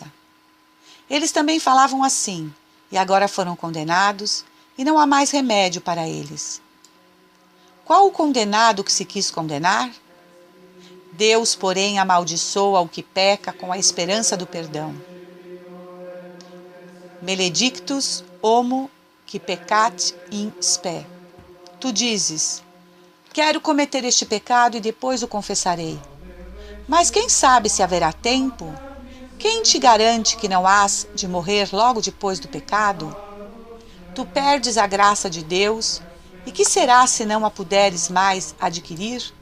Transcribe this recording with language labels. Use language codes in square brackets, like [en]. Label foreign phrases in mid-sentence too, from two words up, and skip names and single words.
[pt] Eles também falavam assim, e agora foram condenados, e não há mais remédio para eles. Qual o condenado que se quis condenar? Deus, porém, amaldiçoa o que peca com a esperança do perdão. [la] Maledictus homo qui peccat in spe. [pt] Tu dizes, quero cometer este pecado e depois o confessarei. Mas quem sabe se haverá tempo? Quem te garante que não hás de morrer logo depois do pecado? Tu perdes a graça de Deus, e que será se não a puderes mais adquirir?